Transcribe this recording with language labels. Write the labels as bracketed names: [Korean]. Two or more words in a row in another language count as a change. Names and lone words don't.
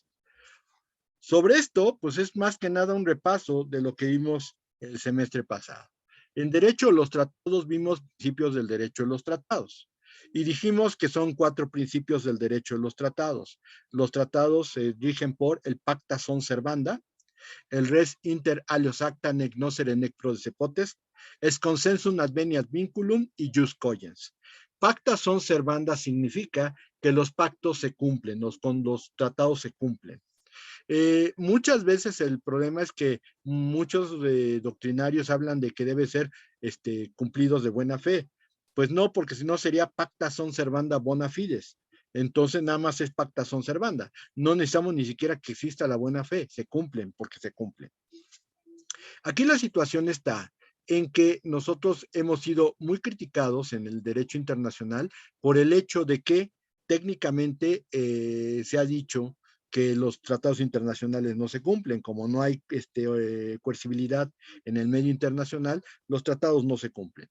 [Spanish] Sobre esto, pues es más que nada un repaso de lo que vimos el semestre pasado. En derecho de los tratados vimos principios del derecho de los tratados y dijimos que son 4 principios del derecho de los tratados. Los tratados se rigen por el [Latin] pacta sunt servanda, [Spanish] el [Latin] res inter alios acta nec nocere nec prodesse potest, [Spanish] es [Latin] consensum adveniat vinculum [Spanish] y [Latin] jus cogens. Pacta sunt servanda [Spanish] significa que los pactos se cumplen, los tratados se cumplen. Muchas veces el problema es que muchos doctrinarios hablan de que debe ser cumplidos de buena fe. Pues no, porque si no sería [Latin] pacta sunt servanda bona fides. [Spanish] Entonces nada más es [Latin] pacta sunt servanda. [Spanish] No necesitamos ni siquiera que exista la buena fe, se cumplen porque se cumplen. Aquí la situación está en que nosotros hemos sido muy criticados en el derecho internacional por el hecho de que técnicamente se ha dicho que los tratados internacionales no se cumplen, como no hay coercibilidad en el medio internacional, los tratados no se cumplen.